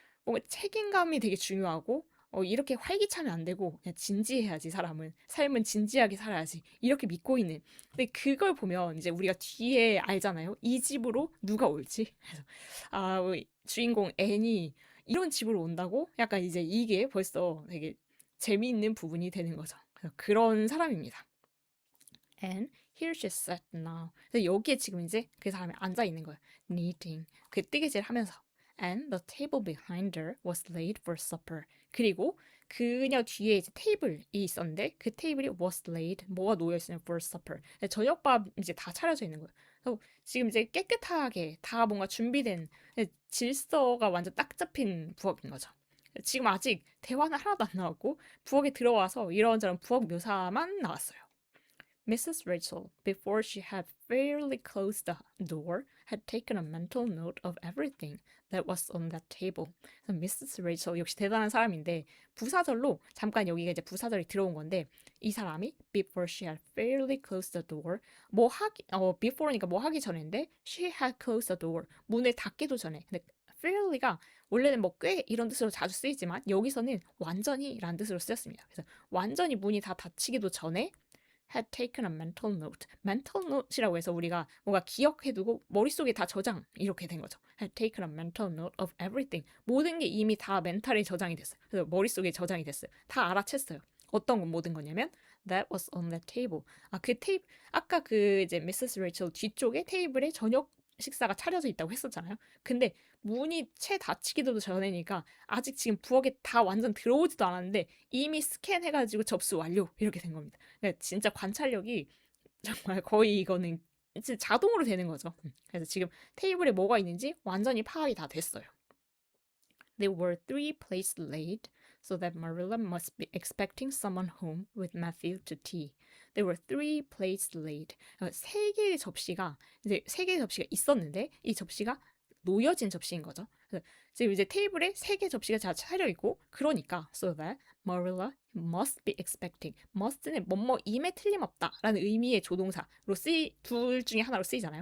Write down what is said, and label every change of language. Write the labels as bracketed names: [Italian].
[Korean] 뭔가 책임감이 되게 중요하고 이렇게 활기차면 안 되고 그냥 진지해야지 사람은 삶은 진지하게 살아야지 이렇게 믿고 있는 근데 그걸 보면 이제 우리가 뒤에 알잖아요 이 집으로 누가 올지 그래서 주인공 앤이 이런 집으로 온다고 약간 이제 이게 벌써 되게 재미있는 부분이 되는 거죠 그래서 그런 사람입니다. [English] And here she sat now. [Korean] 그래서 여기에 지금 이제 그 사람이 앉아 있는 거예요. [English] Knitting. [Korean] 그 뜨개질 하면서. [English] And the table behind her was laid for supper. [Korean] 그리고 그녀 뒤에 이제 테이블이 있었는데 그 테이블이 [English] was laid. [Korean] 뭐가 놓여 있으면 [English] for supper. [Korean] 저녁밥 이제 다 차려져 있는 거예요. 그래서 지금 이제 깨끗하게 다 뭔가 준비된 질서가 완전 딱 잡힌 부엌인 거죠. 지금 아직 대화는 하나도 안 나왔고 부엌에 들어와서 이런저런 부엌 묘사만 나왔어요. [English] Mrs. Rachel, before she had fairly closed the door, had taken a mental note of everything that was on that table. Mrs. [Korean] Rachel 역시 대단한 사람인데 부사절로 잠깐 여기가 이제 부사절이 들어온 건데 이 사람이 [English] before she had fairly closed the door [Korean] before니까 뭐 하기 전인데 [English] she had closed the door [Korean] 문을 닫기도 전에 근데 fairly가 원래는 뭐 꽤 이런 뜻으로 자주 쓰이지만 여기서는 완전히라는 뜻으로 쓰였습니다. 그래서 완전히 문이 다 닫히기도 전에 [English] had taken a mental note. [Korean] mental note이라고 해서 우리가 뭔가 기억해두고 머릿속에 다 저장 이렇게 된 거죠. [English] had taken a mental note of everything. [Korean] 모든 게 이미 다 멘탈에 저장이 됐어요. 그래서 머릿속에 저장이 됐어요. 다 알아챘어요. 어떤 건 모든 거냐면 [English] that was on that table. [Korean] 아까 그 이제 미세스 레이첼 뒤쪽에 테이블에 저녁 식사가 차려져 있다고 했었잖아요. 근데 문이 채 닫히기도 전에니까 아직 지금 부엌에 다 완전 들어오지도 않았는데 이미 스캔해가지고 접수 완료 이렇게 된 겁니다. 그러니까 진짜 관찰력이 정말 거의 이거는 진짜 자동으로 되는 거죠. 그래서 지금 테이블에 뭐가 있는지 완전히 파악이 다 됐어요. [English] There were 3 plates laid, so that Marilla must be expecting someone home with Matthew to tea. There were 3 plates laid. [Korean] 세 개의 접시가 이제 세 개의 접시가 있었는데 이 접시가 놓여진 접시인 거죠. 그래서 지금 이제 테이블에 세 개의 접시가 다 차려 있고 그러니까 [English] so that Marilla must be expecting. [Korean] must는 뭐뭐임에 틀림없다라는 의미의 조동사로 둘 중에 하나로 쓰이잖아요.